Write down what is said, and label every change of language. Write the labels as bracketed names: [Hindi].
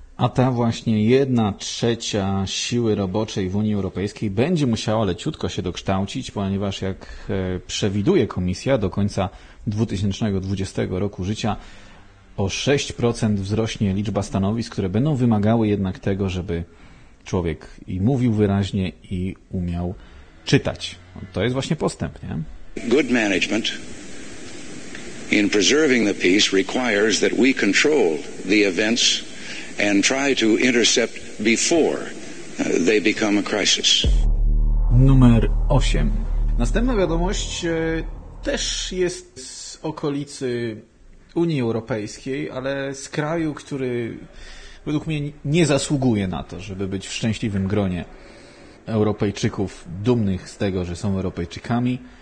[Polish] A ta właśnie 1/3 siły roboczej w Unii Europejskiej będzie musiała leciutko się dokształcić, ponieważ jak przewiduje komisja, do końca 2020 roku życia o 6% wzrośnie liczba stanowisk, które będą wymagały jednak tego, żeby człowiek i mówił wyraźnie, i umiał czytać. To jest właśnie postęp, nie? [English] Good management in preserving the peace requires that we control the events and try to intercept before they become a crisis. [Polish] Numer 8. Następna wiadomość też jest z okolicy Unii Europejskiej, ale z kraju, który według mnie nie zasługuje na to, żeby być w szczęśliwym gronie Europejczyków dumnych z tego, że są Europejczykami.